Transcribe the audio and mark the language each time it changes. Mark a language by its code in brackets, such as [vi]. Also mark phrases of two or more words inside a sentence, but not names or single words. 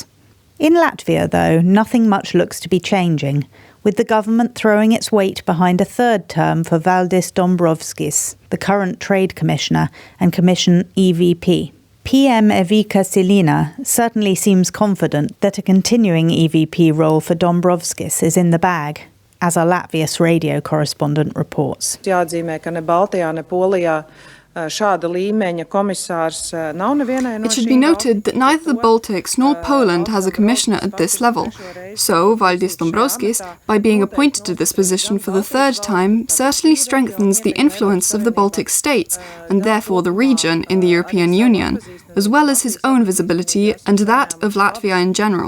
[en] In Latvia, though, nothing much looks to be changing, with the government throwing its weight behind a third term for Valdis Dombrovskis, the current Trade Commissioner and Commission EVP. PM Evika Silina certainly seems confident that a continuing EVP role for Dombrovskis is in the bag, as our Latvia's radio correspondent reports. [lv] Jāatzīmē, ka ne Baltijā, ne Polijā šāda līmeņa komisārs nav nevienai no [en] It should be noted that neither the Baltics nor Poland has a commissioner at this level. So, Valdis Dombrovskis, by being appointed to this position for the third time, certainly strengthens the influence of the Baltic states, and therefore the region in the European Union, as well as his own visibility and that of Latvia in general.